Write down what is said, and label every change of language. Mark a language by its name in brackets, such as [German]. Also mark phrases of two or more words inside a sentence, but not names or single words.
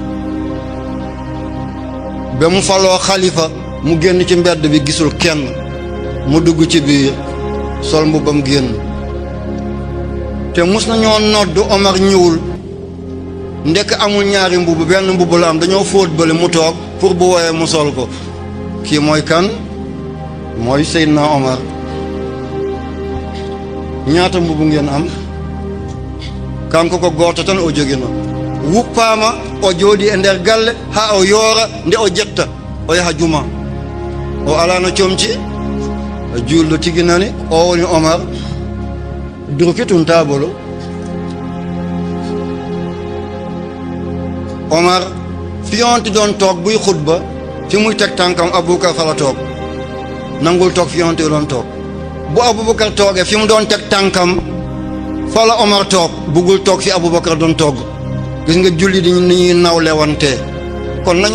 [Wolof] ba mu faloo xalifa mu génn ci mbedd bi gisul kenn mu dugg ci biir sol mbubbam génn te mus nañoo nodd Omar ñëwul ndekk amul ñaari mbubb benn mbubb la am dañoo fóot bële mu toog pour bu woyee mu sol ko kii mooy kan mooy Seydina Omar [Fula] ñaata mbubb ngeen am kanko ko gooto tan o jogino wuppaama o jooɗi e nder galle ha o yoora nde o jetta o yaha juma o alano comci julɗo tigi nani o woni Omar durki tun tabolo Omar [Wolof] fi yonti doon toog buy xutba fi muy teg tànkam Aboubacar fa la toog nangul toog fi yonti doon toog bu Aboubacar toogee fi mu doon teg tànkam fa la Omar toog buggul toog fi Aboubacar doon toog gis nga julli di ni ñuy nawlewante kon nañu